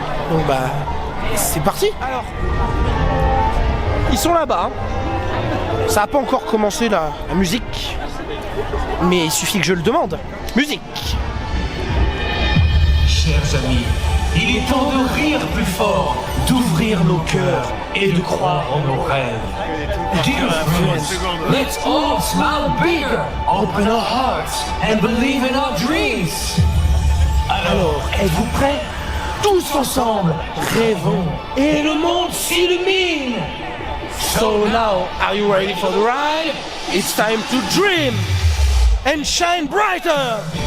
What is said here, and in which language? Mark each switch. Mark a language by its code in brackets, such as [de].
[fr] Donc bah, c'est parti. Alors, ils sont là-bas. Ça n'a pas encore commencé la musique. Mais il suffit que je le demande. Musique. Chers amis, il est temps de rire plus fort, d'ouvrir nos cœurs et de croire en nos rêves. [en] Dear friends, let's all smile bigger, open our hearts and believe in our dreams. [fr] Alors, êtes-vous prêts? Tous ensemble, rêvons et le monde s'illumine. [en] So now, are you ready for the ride? It's time to dream and shine brighter.